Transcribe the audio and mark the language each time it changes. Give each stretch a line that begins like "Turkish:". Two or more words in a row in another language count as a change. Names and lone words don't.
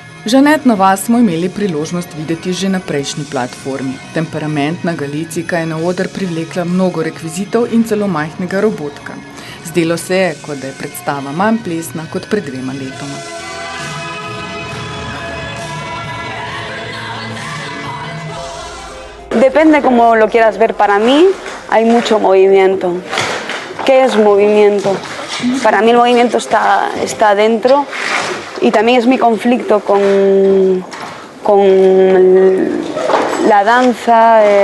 Slovenian: Žanetno vas smo imeli priložnost videti že na prejšnji platformi. Temperamentna Galicika je na oder privlekla mnogo rekvizitov in celo majhnega robotka. Zdelo se je, kot da je predstava manj plesna kot pred 2 letoma.
Spanish: Depende cómo lo quieras ver. Para mí hay mucho movimiento. ¿Qué es movimiento? Para mí el movimiento está dentro y también es mi conflicto con la danza.